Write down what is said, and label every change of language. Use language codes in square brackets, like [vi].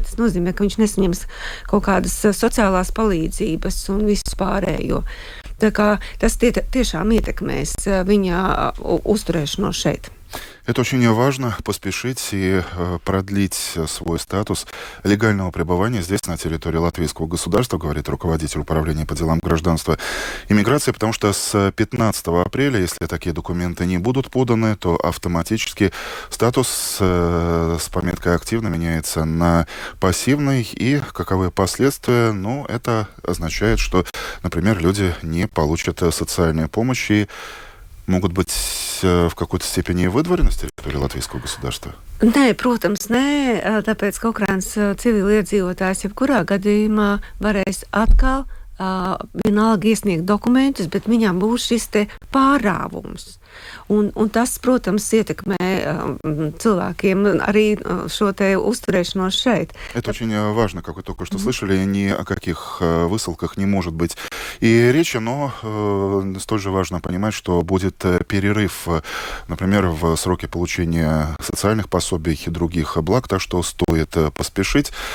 [lv] Tas nozīmē, ka viņš nesaņems kaut kādas sociālās palīdzības un visu pārējo. Tā kā tas tiešām ietekmēs viņa uzturēšanos šeit. [ru] Это очень важно, поспешить и продлить свой статус легального пребывания здесь, на территории латвийского государства, говорит руководитель управления по делам гражданства и миграции, потому что с 15 апреля, если такие документы не будут поданы, то автоматически статус с пометкой «активно» меняется на «пассивный». И каковы последствия? Ну, это означает, что, например, люди не получат социальной помощи, могут быть в какой-то степени выдворены с территории латвийского государства? [lv] Nē, protams, nē, tāpēc, ka Ukrainas civiliedzīvotājs jebkurā gadījumā varēs atkal vienalga iesniegt dokumentus, bet viņam būs šis te pārāvums. Un tas, protams, ietekmē cilvēkiem arī šo te uzturēšanos šeit. [ru] Это очень важно, как вы только что слышали, ни о каких высылках не может быть и речи, но столь же важно понимать, что будет перерыв, например, в сроке получения социальных пособий и других благ, так что стоит поспешить.